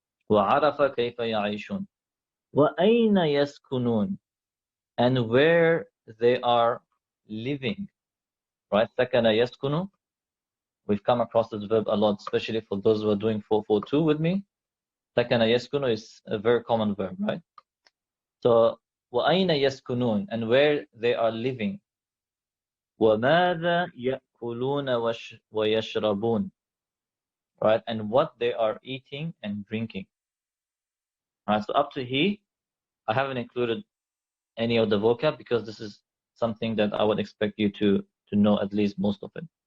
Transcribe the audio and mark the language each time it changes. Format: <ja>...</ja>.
<ar>وَعَرَفَ كَيْفَ يَعِيشُونَ. وَأَيْنَ يَسْكُنُونَ.</ar> <en>And where they are living. Right?</en> <ar>سَكَنَ يَسْكُنُ.</ar> <en>We've come across this verb a lot, especially for those who are doing 442 with me.</en> <ar>سَكَنَ يَسْكُنُ</ar> <en>is a very common verb, right?</en> <ar>So, وَأَيْنَ يَسْكُنُونَ.</ar> <en>And where they are living.</en> <ar>وَمَاذَا يَأْكُلُونَ وَيَشْرَبُونَ.</ar> <en>Right? And what they are eating and drinking. Right? So up to here, I haven't included any of the vocab because this is something that I would expect you to know at least most of it.</en>